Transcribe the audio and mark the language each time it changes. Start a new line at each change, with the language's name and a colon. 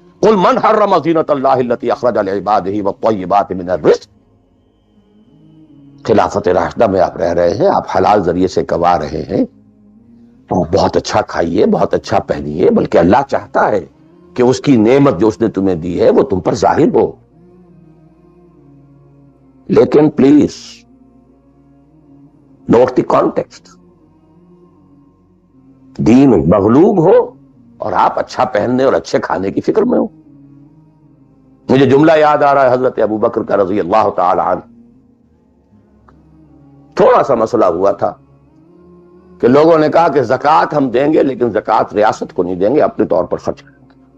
Arabic: قل من حرم زینۃ اللہ التی اخرج لعبادہ والطیبات من الرزق.
Urdu: خلافت راشدہ میں آپ رہ رہے ہیں، آپ حلال ذریعے سے کما رہے ہیں، تو بہت اچھا کھائیے، بہت اچھا پہنیے، بلکہ اللہ چاہتا ہے کہ اس کی نعمت جو اس نے تمہیں دی ہے وہ تم پر ظاہر ہو. لیکن
English: Please note the context.
Urdu: دین مغلوب ہو اور آپ اچھا پہننے اور اچھے کھانے کی فکر میں ہو. مجھے جملہ یاد آ رہا ہے حضرت ابو بکر کا رضی اللہ تعالی عنہ. تھوڑا سا مسئلہ ہوا تھا کہ لوگوں نے کہا کہ زکوٰۃ ہم دیں گے لیکن زکوٰۃ ریاست کو نہیں دیں گے، اپنے طور پر خرچ کریں گے.